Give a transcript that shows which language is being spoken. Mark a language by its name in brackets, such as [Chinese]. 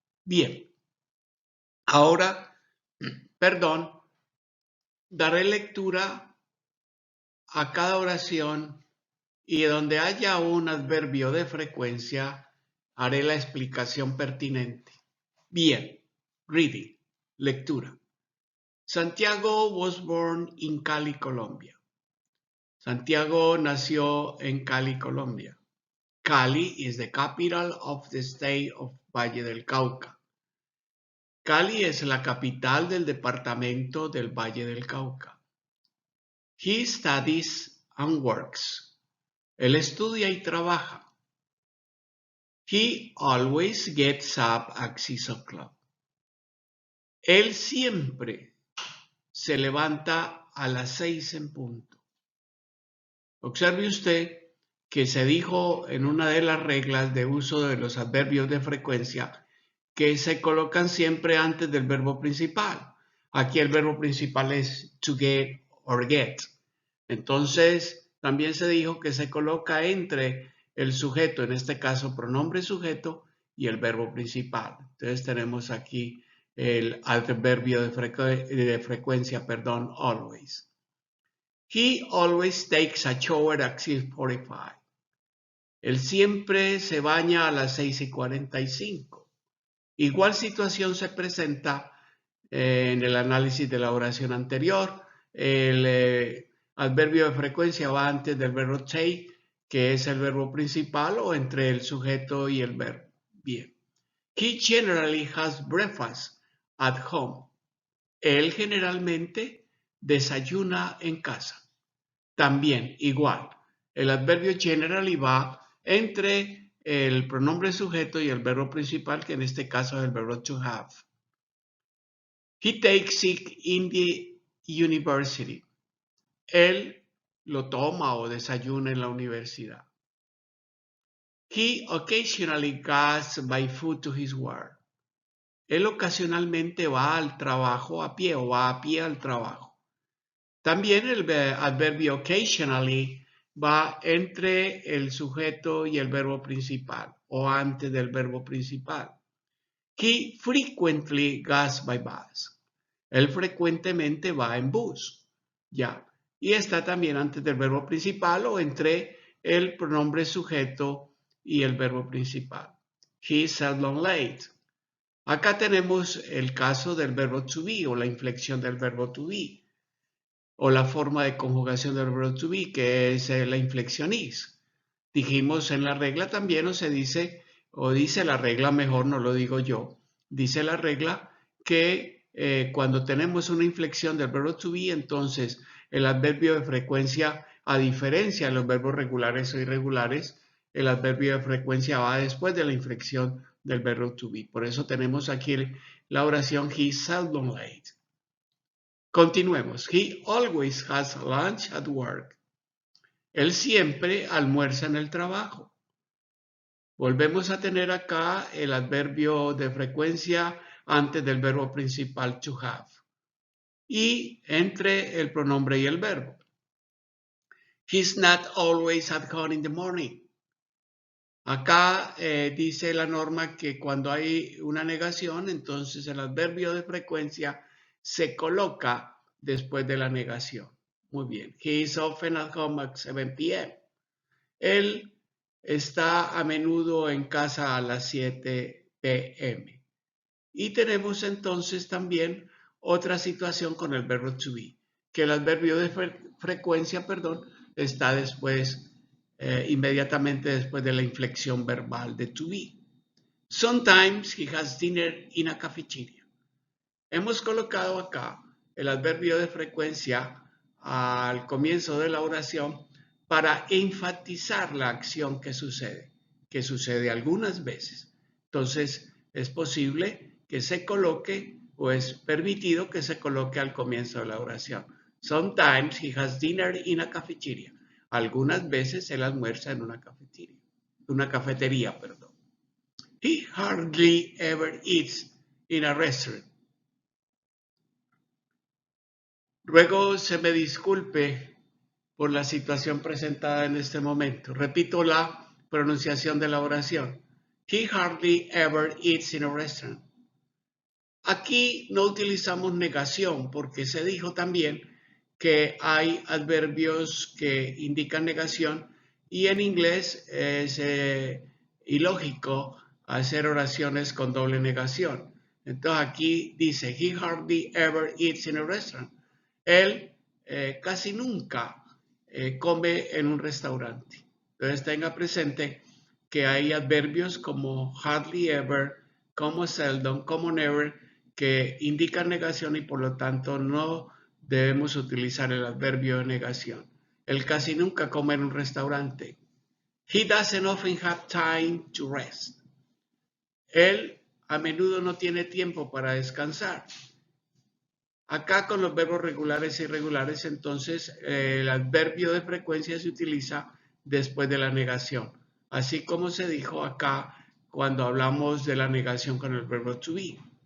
[Spanish] Bien, ahora, perdón, daré lectura a cada oración y donde haya un adverbio de frecuencia, haré la explicación pertinente. Bien, reading, lectura. [English] Santiago was born in Cali, Colombia. [Spanish] Santiago nació en Cali, Colombia. [English] Cali is the capital of the state of Valle del Cauca. [Spanish] Cali es la capital del departamento del Valle del Cauca. [English] He studies and works. [Spanish] Él estudia y trabaja. [English] He always gets up at 6 o'clock. [Spanish] Él siempre se levanta a las 6 en punto. Observe usted que se dijo en una de las reglas de uso de los adverbios de frecuencia que se colocan siempre antes del verbo principal. Aquí el verbo principal es to get or get. Entonces, también se dijo que se coloca entre el sujeto, en este caso pronombre sujeto, y el verbo principal. Entonces tenemos aquí el adverbio de frecuencia, perdón, always. [English] He always takes a shower at 6:45. [Spanish] Él siempre se baña a las 6:45. Igual situación se presenta en el análisis de la oración anterior. El adverbio de frecuencia va antes del verbo take, que es el verbo principal, o entre el sujeto y el verbo. Bien. [English] He generally has breakfast at home. [Spanish] Él generalmente desayuna en casa. También, igual, el adverbio generally va entre el pronombre sujeto y el verbo principal, que en este caso es el verbo to have. [English] He takes it in the university. [Spanish] Él lo toma o desayuna en la universidad. [English] He occasionally goes by foot to his work. [Spanish] Él ocasionalmente va al trabajo a pie o va a pie al trabajo. También el adverbio occasionally va entre el sujeto y el verbo principal o antes del verbo principal. [English] He frequently goes by bus. [Spanish] Él frecuentemente va en bus. Ya. Y está también antes del verbo principal o entre el pronombre sujeto y el verbo principal. [English] He is seldom late. [Spanish] Acá tenemos el caso del verbo to be o la inflexión del verbo to be o la forma de conjugación del verbo to be, que es la inflexión is. Dijimos en la regla también, o dice la regla, mejor no lo digo yo, dice la regla que cuando tenemos una inflexión del verbo to be, entonces el adverbio de frecuencia, a diferencia de los verbos regulares o irregulares, el adverbio de frecuencia va después de la inflexión del verbo to be. Por eso tenemos aquí la oración [English] he is seldom late. [Spanish] Continuemos. [English] He always has lunch at work. [Spanish] Él siempre almuerza en el trabajo. Volvemos a tener acá el adverbio de frecuencia antes del verbo principal to have y entre el pronombre y el verbo. [English] He's not always at home in the morning. [Spanish] Acá dice la norma que cuando hay una negación, entonces el adverbio de frecuencia se coloca después de la negación. Muy bien. [English] He is often at home at 7 p.m. [Spanish] Él está a menudo en casa a las 7 p.m. Y tenemos entonces también otra situación con el verbo to be, que el adverbio de frecuencia, está después, inmediatamente después de la inflexión verbal de to be. [English] Sometimes he has dinner in a cafeteria. [Spanish] Hemos colocado acá el adverbio de frecuencia al comienzo de la oración para enfatizar la acción que sucede algunas veces. Entonces, es posible que se coloque o es permitido que se coloque al comienzo de la oración. [English] Sometimes he has dinner in a cafeteria. [Spanish] Algunas veces él almuerza en una cafetería. [English] He hardly ever eats in a restaurant. [Spanish] Ruego se me disculpe por la situación presentada en este momento. Repito la pronunciación de la oración. [English] He hardly ever eats in a restaurant. [Spanish] Aquí no utilizamos negación porque se dijo también que hay adverbios que indican negación y en inglés es ilógico hacer oraciones con doble negación. Entonces aquí dice, [English] he hardly ever eats in a restaurant. [Spanish] Él casi nunca come en un restaurante. Entonces tenga presente que hay adverbios como hardly ever, como seldom, como never, que indican negación y por lo tanto no debemos utilizar el adverbio de negación. Él casi nunca come en un restaurante. [English] He doesn't often have time to rest. [Spanish] Él a menudo no tiene tiempo para descansar. Acá con los verbos regulares e irregulares, entonces el adverbio de frecuencia se utiliza después de la negación, así como se dijo acá cuando hablamos de la negación con el verbo to be.